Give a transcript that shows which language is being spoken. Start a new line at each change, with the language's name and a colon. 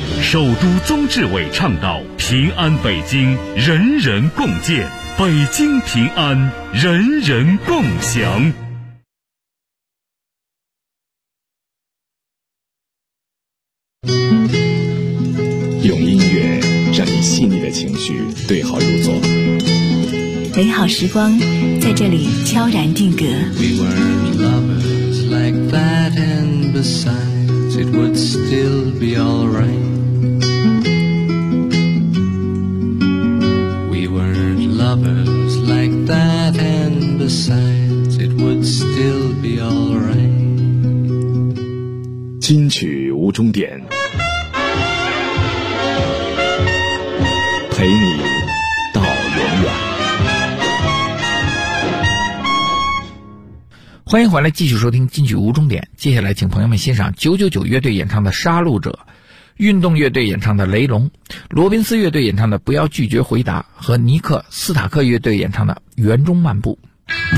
Chinese: 首都宗志伟倡导平安北京人人共建，北京平安，人人共享。用音乐让你细腻的情绪对号入座，美好时光在这里悄然定格。
English: We were lovers like that and besides it would still be alright We were lovers like that and besides it would still be alright
Chinese: 金曲无终点，陪你到永远。欢迎回来继续收听金曲无终点，接下来请朋友们欣赏999乐队演唱的《杀戮者》，运动乐队演唱的《雷龙》，罗宾斯乐队演唱的《不要拒绝回答》，和尼克·斯塔克乐队演唱的《园中漫步》。